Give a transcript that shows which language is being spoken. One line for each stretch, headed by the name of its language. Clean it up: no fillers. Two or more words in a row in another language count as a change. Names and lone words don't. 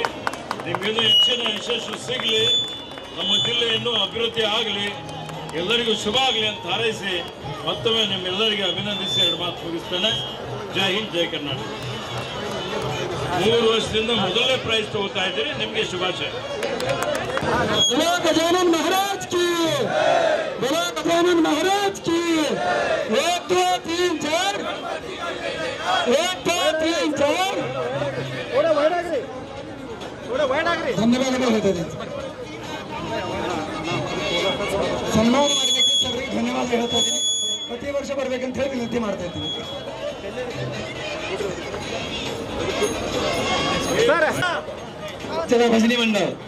Kannada: ನಿಮಗೇನು ಹೆಚ್ಚಿನ ಯಶಸ್ಸು ಸಿಗಲಿ, ನಮ್ಮ ಜಿಲ್ಲೆ ಇನ್ನೂ ಅಭಿವೃದ್ಧಿ ಆಗಲಿ, ಎಲ್ಲರಿಗೂ ಶುಭ ಆಗಲಿ ಅಂತ ಹಾರೈಸಿ ಮತ್ತೊಮ್ಮೆ ನಿಮ್ಮೆಲ್ಲರಿಗೆ ಅಭಿನಂದಿಸಿ 2 ಮಾತು ಮುಗಿಸ್ತೇನೆ. ಜೈ ಹಿಂದ್, ಜೈ ಕರ್ನಾಟಕ. 3 ವರ್ಷದಿಂದ ಮೊದಲನೇ ಪ್ರೈಸ್ ತಗೋತಾ ಇದ್ದೀರಿ, ನಿಮಗೆ ಶುಭಾಶಯ.
Hindi: बोलो गजानन महाराज की, बोलो गजानन महाराज की.
Kannada: 1 2 3 4 1 2 3 4 ಧನ್ಯವಾದಗಳು ಹೇಳ್ತದೆ. ಸನ್ಮಾನ ಮಾಡಲಿಕ್ಕೆ ಸರ್ರಿಗೆ ಧನ್ಯವಾದ ಹೇಳ್ತಾ ಇದ್ದೀನಿ. ಪ್ರತಿ ವರ್ಷ ಬರ್ಬೇಕಂತ ಹೇಳಿ ವಿನಂತಿ ಮಾಡ್ತಾ ಇದ್ದೀನಿ.
Marathi: चला भजनी मंडळ